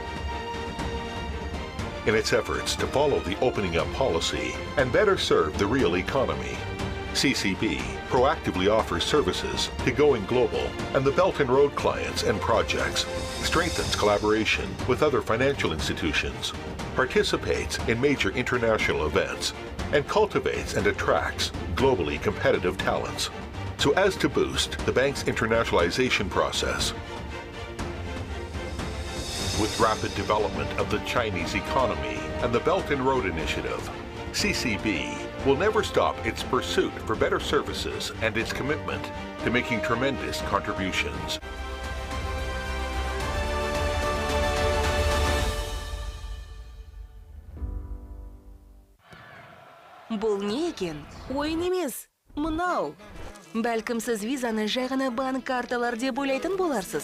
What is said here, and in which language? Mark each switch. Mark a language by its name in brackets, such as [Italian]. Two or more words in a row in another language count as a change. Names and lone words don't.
[English] In its efforts to follow the opening up policy and better serve the real economy, CCB proactively offers services to Going Global and the Belt and Road clients and projects, strengthens collaboration with other financial institutions, participates in major international events, and cultivates and attracts globally competitive talents, so as to boost the bank's internationalization process. With rapid development of the Chinese economy and the Belt and Road Initiative, CCB will never stop its pursuit for better services and its commitment to making tremendous contributions. [Kazakh] Бұл не екен? Ойын емес, мынау. Бәлкім сіз визаны жай ғана банк карталар деп ойлайтын боларсыз.